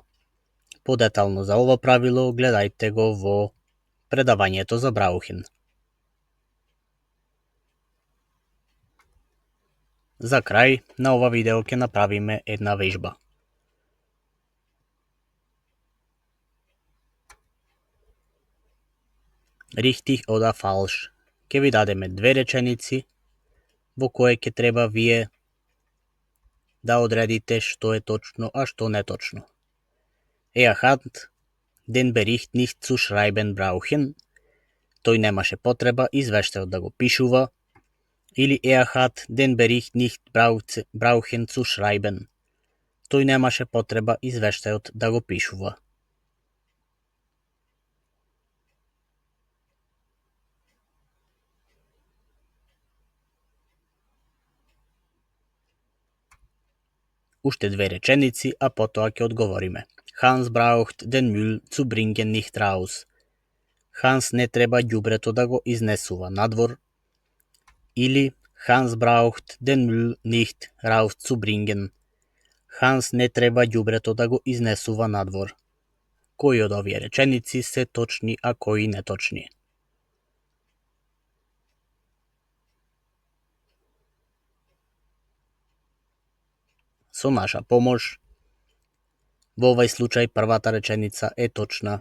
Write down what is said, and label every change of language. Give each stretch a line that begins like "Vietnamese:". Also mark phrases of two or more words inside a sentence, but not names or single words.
Macedonian: Подетално за ова правило гледајте го во предавањето за brauchen. За крај на ова видео ќе направиме една вежба.
German: Richtig oder falsch.
Macedonian: Ќе ви дадеме две реченици во кое ќе треба вие да одредите што е точно, а што не точно.
German: Hat den Bericht nicht zu schreiben brauchen.
Macedonian: Тој немаше потреба извештајот да го пишува.
German: Или hat den Bericht nicht brauchen zu schreiben.
Macedonian: Тој немаше потреба извештајот да го пишува. Уште две реченици, а потоа ќе одговориме.
German: Hans braucht den Müll zu bringen nicht raus.
Macedonian: Hans не треба ѓубрето да го изнесува надвор.
German: Или Hans braucht den Müll nicht rauszubringen.
Macedonian: Hans не треба ѓубрето да го изнесува надвор. Кои од овие реченици се точни, а кои неточни? Со наша помош, во овај случај првата реченица е точна.